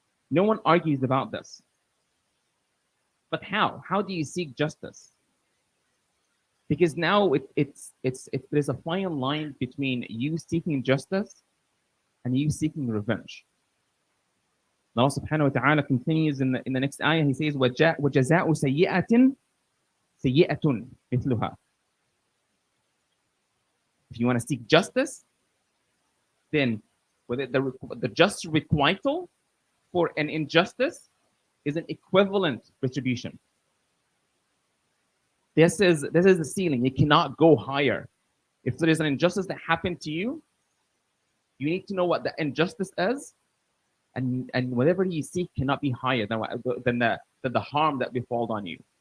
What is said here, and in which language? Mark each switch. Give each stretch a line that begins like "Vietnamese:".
English: No one argues about this. But how? How do you seek justice? Because now there's a fine line between you seeking justice and you seeking revenge. Allah subhanahu wa ta'ala continues in the next ayah. He says,
Arabic: وَجَزَاءُ سَيِّئَةٍ سَيِّئَةٌ مِثْلُهَا.
English: If you want to seek justice, then the just requital for an injustice is an equivalent retribution. This is the ceiling. You cannot go higher. If there is an injustice that happened to you, you need to know what the injustice is, and whatever you seek cannot be higher than the harm that befalled on you.